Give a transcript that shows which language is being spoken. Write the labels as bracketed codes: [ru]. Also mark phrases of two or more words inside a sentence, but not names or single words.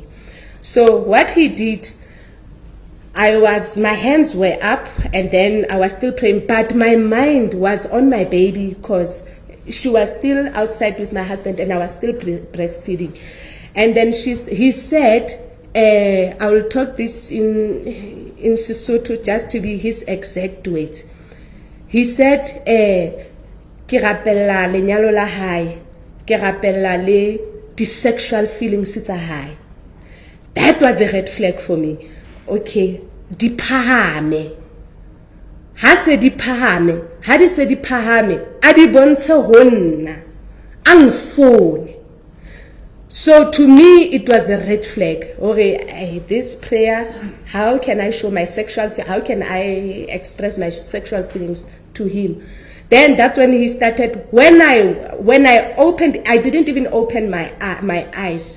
[en] So what he did, my hands were up, and then I was still praying, but my mind was on my baby, because she was still outside with my husband and I was still breastfeeding. And then he said, I will talk this in Sesotho just to be his exact words. He said, [st] ke rapella lenyalo la hae, ke rapella le di [en] sexual feelings [st] tsa hae. [en] That was a red flag for me. [st] Okay, di phahame. Ha se di phahame, ha di se di phahame, a di bontshe ho nna, a ngfone. [en] So to me, it was a red flag. Okay, this prayer, how can I show my how can I express my sexual feelings to him? Then that's when he started. When I opened, I didn't even open my eyes.